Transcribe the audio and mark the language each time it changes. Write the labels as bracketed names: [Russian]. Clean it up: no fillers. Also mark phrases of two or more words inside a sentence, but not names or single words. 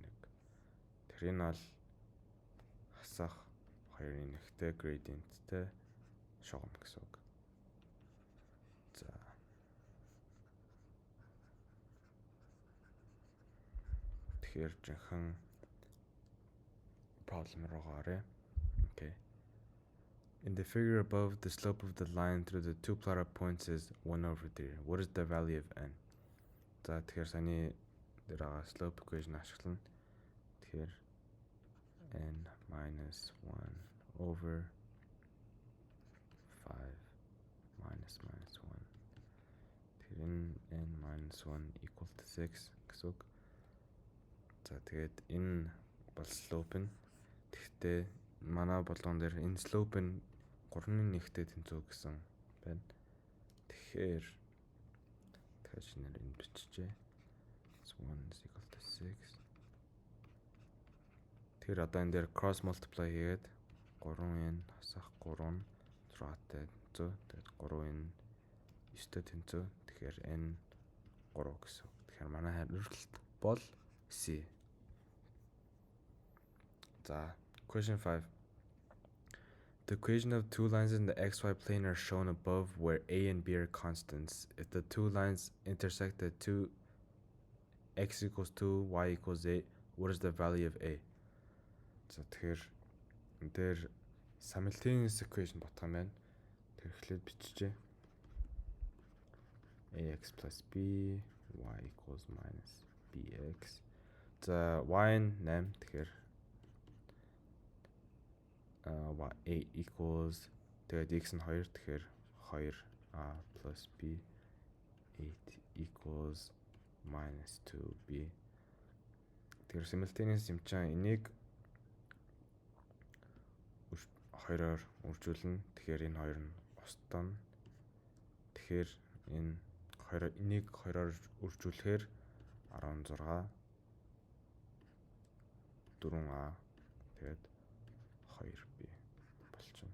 [Mongolian] Тэгэхээр энэ бол хасах 2-1-тэй gradient-тэй шугам гэсэн үг. За тэгэхээр жинхэнэ problem руу гаръя. [English] Okay. In the figure above, the slope of the line through the two plotted points is 1/3. What is the value of n? [Mongolian] За тэгэхээр саний дээр байгаа [English] slope equation ашиглана. Тэгэхээр n minus 1 over 5 minus 1. Тэгэхээр n minus 1 equal to 6 [Mongolian] гэсэн үг. За тэгээд энэ бол slope нь. Тэгэхдээ манай болгон дээр энэ slope нь 3-1-тэй тэнцүү гэсэн байна. Тэгэхээр шинээр энэ биччихье. [English] 1 is equal to 6. [Mongolian] Тэгэхээр одоо энэ дээр [English] cross multiply [Mongolian] хийгээд 3n хасах 3 6-тай тэнцүү. Тэгээд 3n 9-тэй тэнцүү. Тэгэхээр n 3 гэсэн. Тэгэхээр манай хариулт бол C. За, [English] question 5. The equation of two lines in the xy plane are shown above where a and b are constants. If the two lines intersect at 2, x equals 2, y equals 8, what is the value of a? [Mongolian] За тэгэхээр энэ дээр [English] simultaneous equation [Mongolian] бодох юм байна. Тэр эхлээд биччихье. [English] ax plus b, y equals minus bx. [Mongolian] За y нь 8, тэгэхээр y 8 equals, тэгээд x нь 2, тэгэхээр [English] 2a plus b, 8 equals minus 2b. [Mongolian] Тэгэхээр simultaneous юм чинь энийг 2-оор үржүүлнэ. Тэгэхээр энэ хоёр нь устдана. Тэгэхээр энийг 2-оор үржүүлэхээр 16 4a тэгээд 2b болчихно.